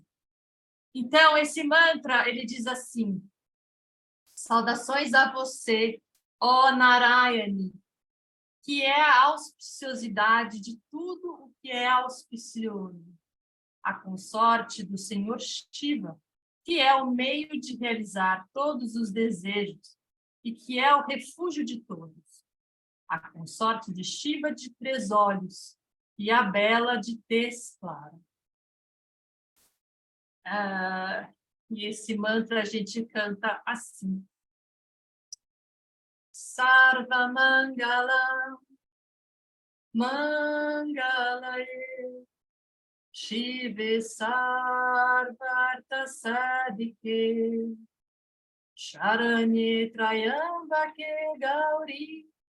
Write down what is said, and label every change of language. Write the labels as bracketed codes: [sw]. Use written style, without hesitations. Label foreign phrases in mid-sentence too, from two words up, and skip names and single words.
[pt] Então, esse mantra, ele diz assim: saudações a você, ó Narayani, que é a auspiciosidade de tudo o que é auspicioso, a consorte do Senhor Shiva, que é o meio de realizar todos os desejos e que é o refúgio de todos, a consorte de Shiva de 3 olhos e a bela de tez clara. E esse mantra a gente canta assim: [sa] Sarva Mangala Mangalaye Shive Sarvartha Sadike Sharanye Trayambake Gauri